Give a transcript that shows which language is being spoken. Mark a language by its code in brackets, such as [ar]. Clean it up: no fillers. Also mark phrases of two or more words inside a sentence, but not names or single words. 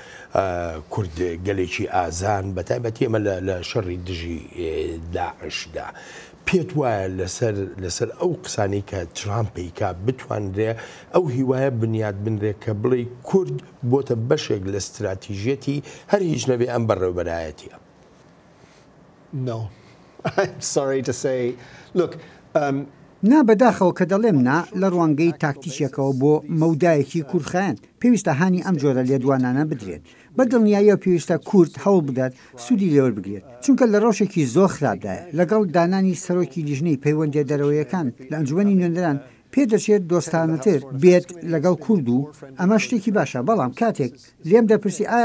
[ckb] کورد گەلێکی ئازان بەتایبەتی ئەمە لە شەڕی دژی داعشدا پێت وایە لەسەر ئەو قسانی کە ترامپی کا بتوانرێ ئەو هیوایە بنیاد بنرێ کە بڵێ کورد بۆتە بەشێک لە استراتیژێتی هەر هیچ نەبێ ئەم بەڕێوەبەرایەتیە [en] No. I'm sorry to say. Look, [ckb] نا بەداخەوە کە دەڵێم نا لە ڕوانگەی تاکتیکێکەوە بۆ مەودایەکی کوردخایەن پێویستە هانی ئەم جۆرە لێدوانانە بدرێت بە دڵنیاییە پێویستە کورد هەوڵ بدات سوودی لێوە بگرێت چونکە لە ڕۆژێکی زۆر خراپدایە لەگەڵ دانانی سەرۆکی لیژنەی پەیوەندی دەرەوەیەکان لە ئەنجومەنی نوێنەران پێدەچێت دۆستانەتر بێت لەگەڵ کورد و ئەمە شتێکی باشە بەڵام کاتێک لێم دەپرسی ئایا